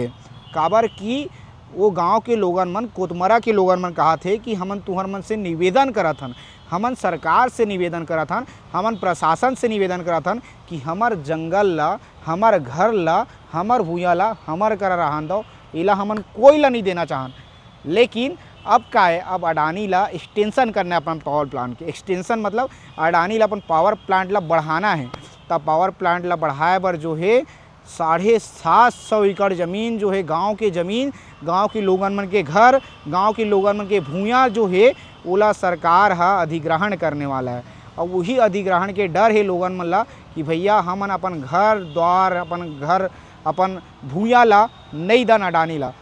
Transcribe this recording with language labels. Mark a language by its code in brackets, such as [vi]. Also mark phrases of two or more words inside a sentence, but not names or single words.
[hne] काबर की वो गांव के लोगन मन, कोतमरा के लोगन मन कहा थे कि हमन तुहर मन से निवेदन करत हन, हमन सरकार से निवेदन करत हन, हमन प्रशासन से निवेदन करत हन कि हमर जंगल ला, हमर घर ला, हमर भूया ला हमर करा रहन दो, इला हमन कोई ला नहीं देना चाहन। लेकिन अब का है, अब अडानी ला एक्सटेंशन करना है अपन [en] power plant [hne] के। एक्सटेंशन मतलब अडानी ला अपन [en] power plant [hne] ला बढ़ाना है। तब [en] power plant [hne] ला बढ़ाए बर जो है 750 एकड़ ज़मीन जो है गांव के ज़मीन, गांव के लोगन मन के घर, गांव के लोगन मन के भूया जो है ओला सरकार हा अधिग्रहण करने वाला है। और वही अधिग्रहण के डर है लोगन मन ला कि भैया हमन अपन घर द्वार, अपन घर, अपन भूया ला नहीं दन अडानी ला।